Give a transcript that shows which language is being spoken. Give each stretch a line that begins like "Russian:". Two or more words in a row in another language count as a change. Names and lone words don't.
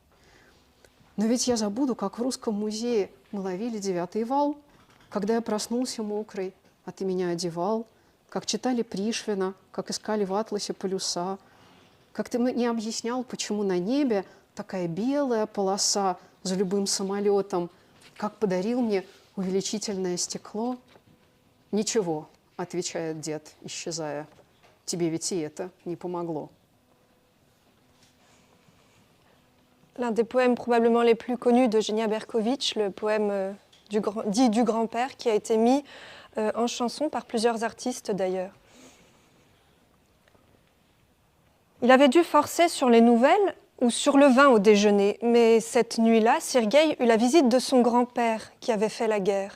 Russian: «Но ведь я забуду, как в русском музее. Мы ловили 9-й вал, когда я проснулся мокрый, а ты меня одевал, как читали Пришвина, как искали в атласе полюса, как ты мне объяснял, почему на небе такая белая полоса за любым самолетом, как подарил мне увеличительное стекло. «Ничего», — отвечает дед, исчезая, — «тебе ведь и это не помогло».
French: L'un des poèmes probablement les plus connus d'Eugenia Berkovitch, le poème dit du grand-père, qui a été mis en chanson par plusieurs artistes d'ailleurs. Il avait dû forcer sur les nouvelles ou sur le vin au déjeuner, mais cette nuit-là, Sergueï eut la visite de son grand-père qui avait fait la guerre.